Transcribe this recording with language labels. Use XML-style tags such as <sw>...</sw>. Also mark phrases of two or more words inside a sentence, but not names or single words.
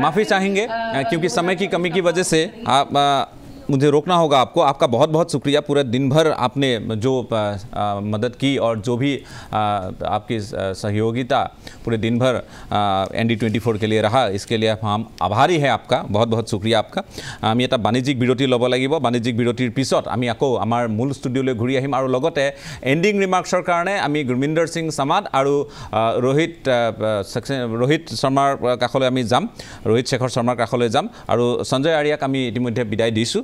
<hi>माफी चाहेंगे क्योंकि समय की कमी की वजह से आप मुझे रोकना होगा आपको। आपका बहुत बहुत शुक्रिया, पूरे दिन भर आपने जो मदद की और जो भी आपकी सहयोगिता पूरे दिन भर ND24 के लिए रहा, इसके लिए हम आभारी है आपका, बहुत बहुत शुक्रिया आपका।</hi> <as>আমি এটা বাণিজ্যিক বিৰতি ল'ব লাগিব। বাণিজ্যিক বিৰতিৰ পিছত আমি আকৌ আমাৰ মূল ষ্টুডিঅ'লৈ ঘূৰি আহিম আৰু লগতে</as> <en>ending remarks</en> <as>কাৰণে আমি গুৰমিন্দৰ সিং সামাদ আৰু ৰোহিত শৰ্মাৰ কাষলৈ আমি যাম, ৰোহিত শেখৰ শৰ্মাৰ কাষলৈ যাম আৰু সঞ্জয় আৰিয়াক আমি ইতিমধ্যে বিদায় দিছোঁ।</as>